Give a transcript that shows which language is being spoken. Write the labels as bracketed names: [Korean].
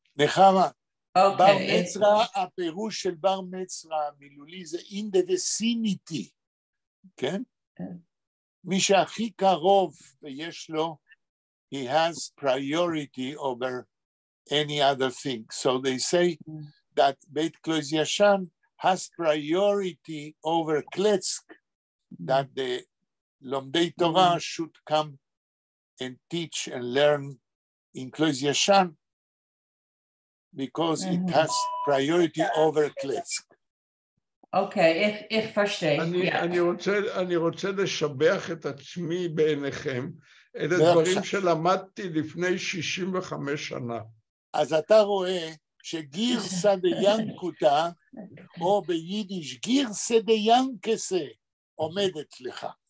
[Hebrew] נחמה, בר מצרה, הפירוש של בר מצרה המילולי זה [English] in the vicinity, [Hebrew] כן? מי שהכי קרוב ויש לו, [English] he has priority over any other thing. So they say that Beit Klois Yashan has priority over Kletsk, that the Lomdei Torah should come and teach and learn in Klois Yashan because it has priority over Kletsk. [German] Okay, ich verstehe. [Hebrew] אני רוצה לשבח את עצמי בעיניכם, אלה דברים שלמדתי לפני 65 שנה. אז אתה רואה שגירסא דיינקותא או ביידיש גירסה דיינקסה, עומדת לך.